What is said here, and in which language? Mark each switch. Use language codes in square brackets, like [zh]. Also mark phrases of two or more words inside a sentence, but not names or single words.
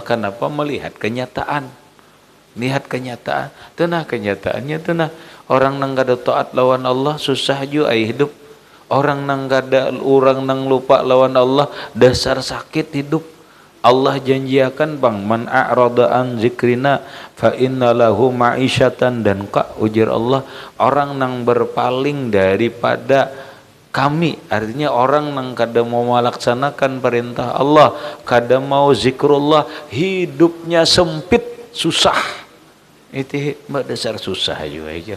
[bjn] Kenapa? Melihat kenyataan. Tenah kenyataannya tenah. Orang nang kada taat lawan Allah susah juga hidup. Orang nang lupa lawan Allah dasar sakit hidup. Allah janjiakan bang [ar] من أعرض عن ذكرنا فإن له معيشة, [bjn] dan ujar Allah, orang nang berpaling daripada kami, artinya orang nang kada mau melaksanakan perintah Allah, kada mau zikrullah, hidupnya sempit, susah. Itu dasar susah juga ajar.